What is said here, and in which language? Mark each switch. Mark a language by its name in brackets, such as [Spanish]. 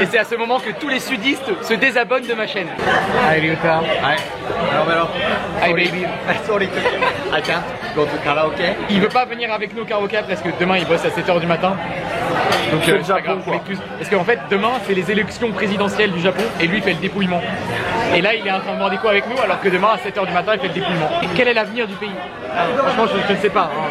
[French] Et c'est à ce moment que tous les sudistes se désabonnent de ma chaîne. [English] Hi Ryuta. Hi. Hello. Hi baby. Sorry, I can't go to karaoke. [French] Il veut pas venir avec nous au karaoke parce que demain il bosse à 7 h du matin. Donc c'est le Japon quoi. Parce qu'en fait demain c'est les élections présidentielles du Japon et lui il fait le dépouillement. Et là il est en train de demander quoi avec nous alors que demain à 7 h du matin il fait le dépouillement. Et quel est l'avenir du pays? Franchement je ne sais pas.